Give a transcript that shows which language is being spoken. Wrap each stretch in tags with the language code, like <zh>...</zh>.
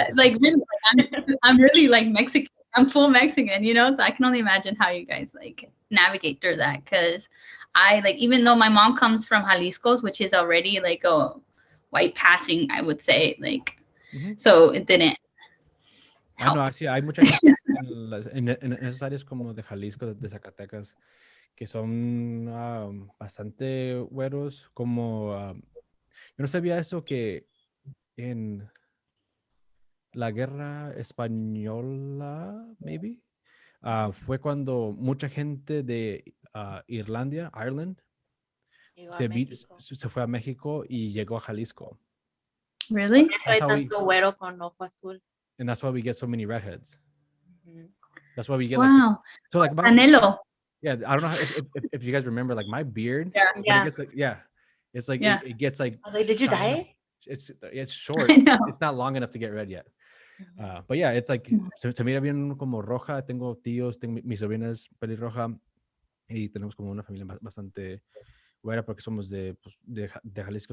<en>Like really, I'm really like Mexican. I'm full Mexican, you know. So I can only imagine how you guys like navigate through that because I like, even though my mom comes from Jalisco, which is already like a white passing, I would say, like, so it didn't help.</en> <es>No, sí, hay mucha gente en esas áreas como de Jalisco, de Zacatecas, que son bastante güeros, como yo no sabía eso, que en la guerra española, maybe, fue cuando mucha gente de Ireland, se fue a México y llegó a Jalisco.</es> <en>Really?</en> <es>Hay tanto güero con ojo azul.</es> <en>And that's why we get so many redheads. That's why we get wow. So like Canelo. Yeah, I don't know if you guys remember, like my beard. Yeah. It gets like, it's like it gets like. I was like, did you dye it? It's short. It's not long enough to get red yet. But yeah, it's like</en> <es>se mira bien como roja. Tengo tíos, mi sobrina es pelirroja y tenemos como una familia bastante güera porque somos de Jalisco.</es>